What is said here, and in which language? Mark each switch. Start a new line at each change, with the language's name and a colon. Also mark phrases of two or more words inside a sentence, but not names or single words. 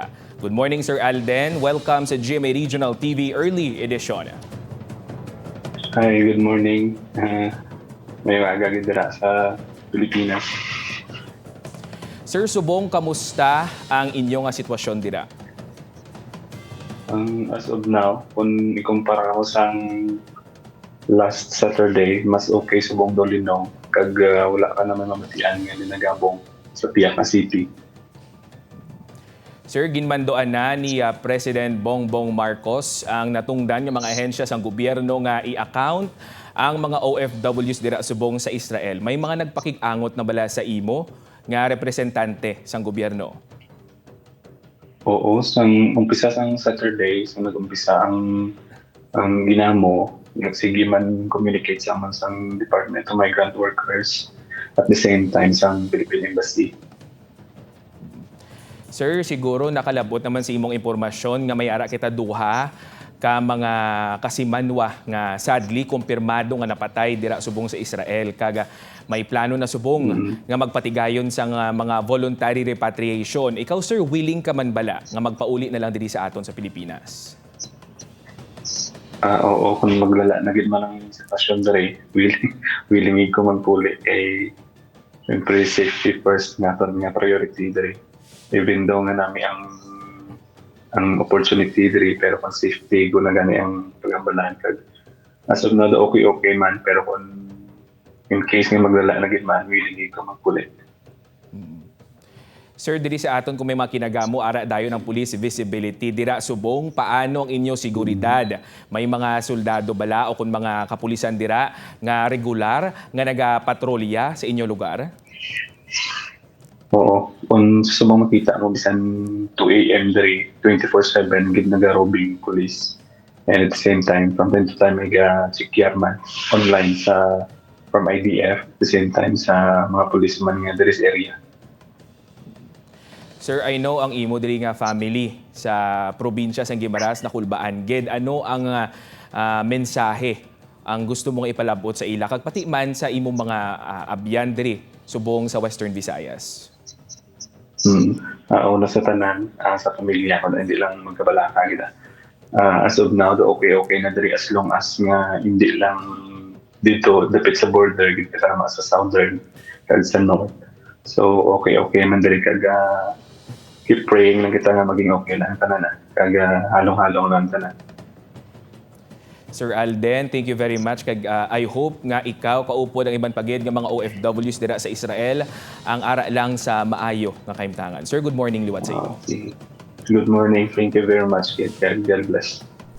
English: Good morning, Sir Alden.
Hiligaynon: Welcome sa GMA Regional TV Early Edition.
English: Hi, good morning.
Hiligaynon: May umaga dira sa Pilipinas. Sir Subong, kamusta ang inyong sitwasyon dira?
English: As of now,
Hiligaynon: kung ikumpara ko sa
English: last Saturday,
Hiligaynon: mas okay subong Dolino. Kag wala ka naman mamatian nga nagabong sa Piak City. Sir, ginmandoan na ni President Bongbong Marcos ang natungdan ng mga ahensya sa gobyerno nga i-account ang mga OFWs dira subong sa Israel. May mga nagpakig-angot na bala sa imo nga representante sang gobyerno? Oo, umpisa sang Saturday, nag-umpisa ang ginamo, nagsige man communicate sa man sang Department of Migrant Workers
English: at the same time
Hiligaynon: sang Philippine Embassy. Sir, siguro nakalabot naman sa imong impormasyon nga may ara kita duha ka mga kasimanwa nga sadly kumpirmado nga napatay dira subong sa Israel. Kaga may plano na subong nga magpatigayon sa mga
English: voluntary repatriation.
Hiligaynon: Ikaw, sir, willing ka man bala nga magpauli na lang diri sa aton sa Pilipinas? Oo, kung maglala na gid man ang sitwasyon diri, willing ko magpuli kay siyempre
English: safety first
Hiligaynon: nga priority diri.
English: Even though
Hiligaynon: nga nami ang opportunity diri, pero kung safety ko na gani ang pagambalahan kag
English: as of now
Hiligaynon: okay man, pero kung
English: in case
Hiligaynon: nga maglala na gid man, willing ko magpuli. Sir, diri sa aton kung may mga kinagamo ara dayon ng police visibility dira subong, paano ang inyo seguridad? May mga soldado bala o kung mga kapulisan dira nga regular nga nagapatrolya sa inyo lugar? Oo, kung sa mga makita mo bisan 2 AM diri 24/7 gid naga-robbing police.
English: And at the same time, from time to time
Hiligaynon: may ga-secure man
English: online from IDF, at the same time
Hiligaynon: sa mga policeman nga diri sa
English: area.
Hiligaynon: Sir,
English: I know
Hiligaynon: ang imo diri nga family sa probinsya sa Guimaras na Kulbaan gid. Ano ang mensahe ang gusto mong ipalabot sa ila kag pati man sa imong mga abyan diri subong sa Western Visayas? Una sa tanan, sa pamilya ko na hindi lang magkabalaka kita.
English: As of now,
Hiligaynon: okay na diri
English: as long as
Hiligaynon: nga hindi lang dito dapit sa border gid kasama sa southern kag sa north. So okay man diri kag
English: keep praying
Hiligaynon: lang kita nga maging okay lang tanan kag halong-halong lang tanan.
English: Sir Alden, thank you very much.
Hiligaynon: Kag
English: I hope
Hiligaynon: nga ikaw kaupod ang ibang pagid nga mga OFWs dira sa Israel ang ara lang sa maayo nga kahimtangan. Sir,
English: good morning
Hiligaynon: liwat sa iyo.
English: Good morning. Thank you very much. God bless.